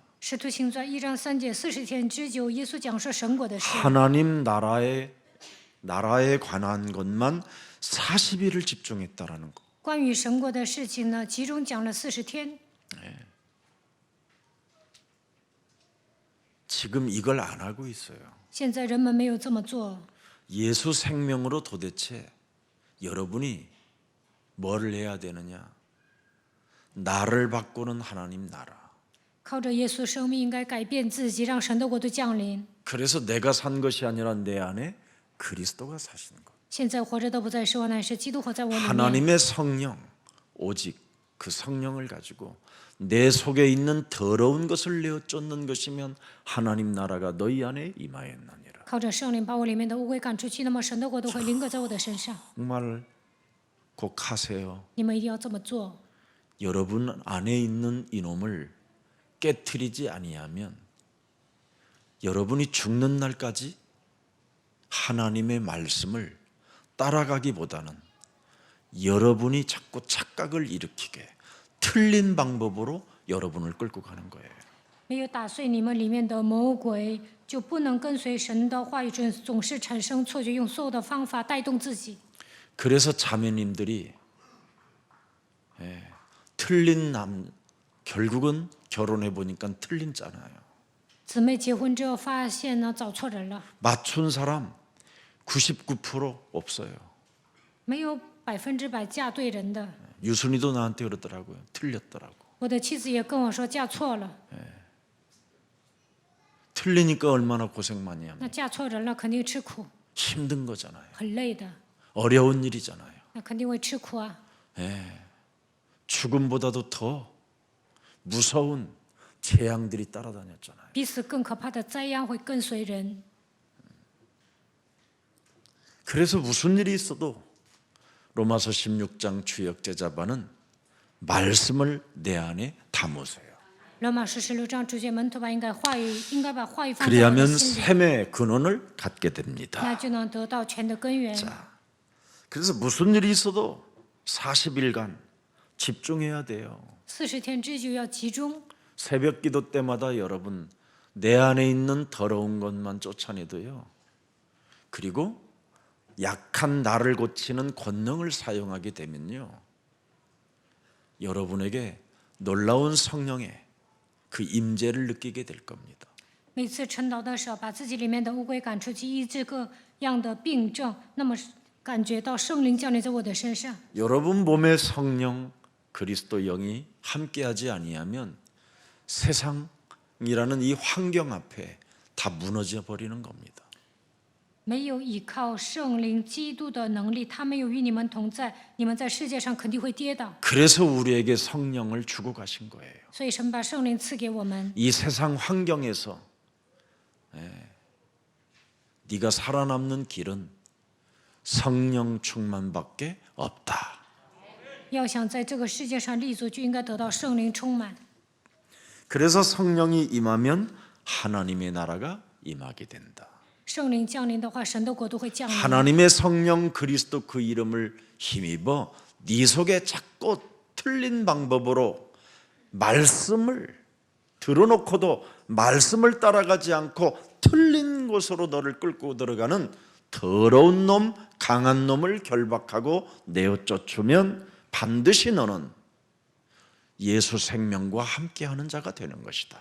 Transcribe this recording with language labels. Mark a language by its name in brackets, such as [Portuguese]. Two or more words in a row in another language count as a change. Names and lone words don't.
[Chinese] 使徒行传1章3节，40天之久，耶稣讲述神国的事。 [Korean] 하나님 나라에 관한 것만 40일을 집중했다라는 거. [Chinese] 关于神国的事情呢，其中讲了40天。 [Korean] 지금 이걸 안 하고 있어요. [Chinese] 现在人们没有这么做。 [Korean] 예수 생명으로 도대체 여러분이 뭘 해야 되느냐? 나를 바꾸는 하나님 나라. [Chinese] 靠着耶稣生命，应该改变自己，让神的国度降临。 [Korean] 그래서 내가 산 것이 아니라 내 안에 그리스도가 사시는 것. [Chinese] 现在活着的不再是我，乃是基督活在我里面。 [Korean] 하나님의 성령, 오직 그 성령을 가지고 내 속에 있는 더러운 것을 내어 쫓는 것이면 하나님 나라가 너희 안에 임하였느니라. [Chinese] 靠着圣灵把我里面的污秽赶出去，那么神的国度会临格在我的身上。 [Korean] 정말 꼭 하세요. [Chinese] 你们一定要这么做。 [Korean] 여러분 안에 있는 이놈을 깨트리지 아니하면 여러분이 죽는 날까지 하나님의 말씀을 따라가기보다는 여러분이 자꾸 착각을 일으키게 틀린 방법으로 여러분을 끌고 가는 거예요. [Chinese] 没有打碎你们里面的魔鬼，就不能跟随神的话语，总是产生错觉，用所有的方法带动自己。 [Korean] 그래서 자매님들이 틀린 결국은 결혼해 보니까 틀린 잖아요. [Chinese] 姊妹结婚之后发现呢，找错人了， [Korean] 맞춘 사람 99% 없어요. [Chinese] 没有100%嫁对人的。 [Korean] 유순이도 나한테 그러더라고요. 틀렸더라고. [Chinese] 我的妻子也跟我说嫁错了， [Korean] 틀리니까 얼마나 고생 많이 합니까? [Chinese] 那嫁错人了肯定吃苦， [Korean] 힘든 거잖아요. [Chinese] 很累的， [Korean] 어려운 일이잖아요. [Chinese] 那肯定会吃苦啊。 [Korean] 죽음보다도 더 무서운 재앙들이 따라다녔잖아요. [Chinese] 比死更可怕的灾殃会跟随人。 [Korean] 그래서 무슨 일이 있어도 로마서 16장 주역 제자반은 말씀을 내 안에 담으세요. [Chinese] 罗马书16章主角门徒吧，应该把话语放在我的 [Korean] 그리하면 [Chinese] 心里， [Korean] 샘의 근원을 갖게 [Chinese] 那 [Korean] 됩니다. [Chinese] 就能得到全的根源。 [Korean] 그래서 무슨 일이 있어도 40일간 집중해야 돼요. [Chinese] 40 天之久要集中， [Korean] 새벽 기도 때마다 여러분 내 안에 있는 더러운 것만 쫓아내도요. 그리고 약한 나를 고치는 권능을 사용하게 되면요. 여러분에게 놀라운 성령의 그 임재를 느끼게 될 겁니다. [Chinese] 每次晨祷的时候，把自己里面的污鬼赶出去，医治各样的病症，那么感觉到圣灵降临在我的身上。 [Korean] 여러분 몸에 성령 그리스도 영이 함께하지 아니하면 세상이라는 이 환경 앞에 다 무너져 버리는 겁니다. [Chinese] 没有依靠圣灵基督的能力，他没有与你们同在，你们在世界上肯定会跌倒。 [Korean] 그래서 우리에게 성령을 주고 가신 거예요. [Chinese] 所以神把圣灵赐给我们。 [Korean] 이 세상 환경에서 네가 살아남는 길은 성령 충만밖에 없다. [Chinese] 要想在这个世界上立足，就应该得到圣灵充满。 [Korean] 그래서 성령이 임하면 하나님의 나라가 임하게 된다. [Chinese] 圣灵降临的话，神的国度会降临。 [Korean] 하나님의 성령 그리스도 그 이름을 힘입어 네 속에 자꾸 틀린 방법으로 말씀을 들어놓고도 말씀을 따라가지 않고 틀린 곳으로 너를 끌고 들어가는 더러운 놈, 강한 놈을 결박하고 내어 쫓으면 반드시 너는 예수 생명과 함께하는 자가 되는 것이다.